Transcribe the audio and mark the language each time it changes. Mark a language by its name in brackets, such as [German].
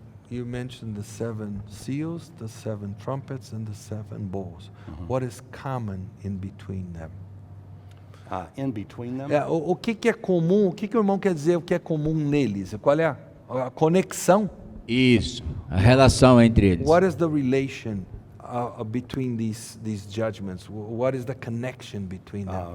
[English] You mentioned the 7 seals, the 7 trumpets and the 7 bowls. What is common in between them? In between them. [Portuguese] O que é comum? O que o irmão quer dizer? O que é comum neles? Qual é a conexão? Isso, a relação entre eles. [English] What is the relation between these judgments? What is the connection between them?